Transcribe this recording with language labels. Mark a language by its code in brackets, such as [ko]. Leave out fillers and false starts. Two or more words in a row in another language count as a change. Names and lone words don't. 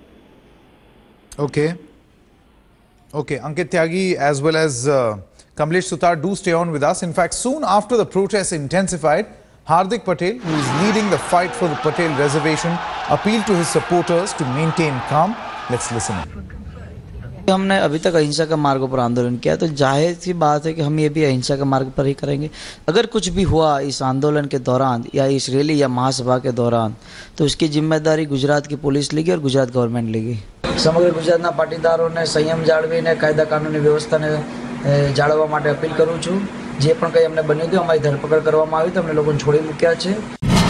[en] Okay, Ankit Tyagi as well as Kamlesh Sutar, do stay on with us. In fact, soon after the protests intensified, Hardik Patel, who is leading the fight for the Patel Reservation, appealed to his supporters to maintain calm. Let's listen in. [hi] हमने अभी तक अहिंसा के मार्ग पर आंदोलन किया, तो जाहिर सी बात है कि हम ये भी अहिंसा के मार्ग पर ही करेंगे। अगर कुछ भी हुआ इस आंदोलन के दौरान या इस रैली या महासभा के दौरान, तो उसकी जिम्मेदारी गुजरात की पुलिस लेगी और गुजरात गवर्नमेंट लेगी। [gu] સમગ્ર ગુજરાતના પાટીદારો ને સંયમ જાળવીને કાયદા કાનૂની વ્યવસ્થા ને જાળવવા માટે અપીલ કરું છું। જે પણ કંઈ અમને બન્યું હતું, અમારી ધરપકડ કરવામાં આવી તો અમને લોકોને છોડી મૂક્યા છે।